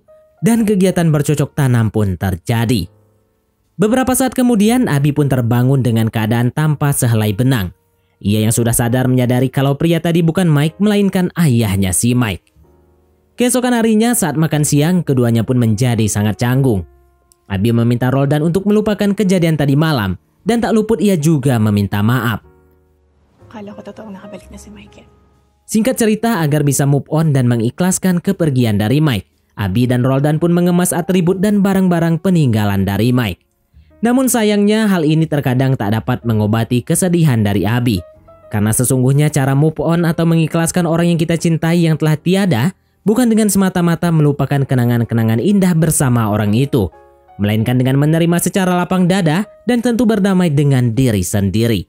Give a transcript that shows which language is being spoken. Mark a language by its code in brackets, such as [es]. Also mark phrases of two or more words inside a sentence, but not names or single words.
[id] Dan kegiatan bercocok tanam pun terjadi. Beberapa saat kemudian Abi pun terbangun dengan keadaan tanpa sehelai benang. Ia yang sudah sadar menyadari kalau pria tadi bukan Mike melainkan ayahnya si Mike. Keesokan harinya saat makan siang keduanya pun menjadi sangat canggung. Abi meminta Roldan untuk melupakan kejadian tadi malam dan tak luput ia juga meminta maaf. [tl] Akala ko totoong nakabalik na si Mike. [id] Singkat cerita agar bisa [en] move on [id] dan mengikhlaskan kepergian dari Mike, Abi dan Roldan pun mengemas atribut dan barang-barang peninggalan dari Mike. Namun sayangnya hal ini terkadang tak dapat mengobati kesedihan dari Abi. Karena sesungguhnya cara [en] move on [id] atau mengikhlaskan orang yang kita cintai yang telah tiada bukan dengan semata-mata melupakan kenangan-kenangan indah bersama orang itu, melainkan dengan menerima secara lapang dada dan tentu berdamai dengan diri sendiri.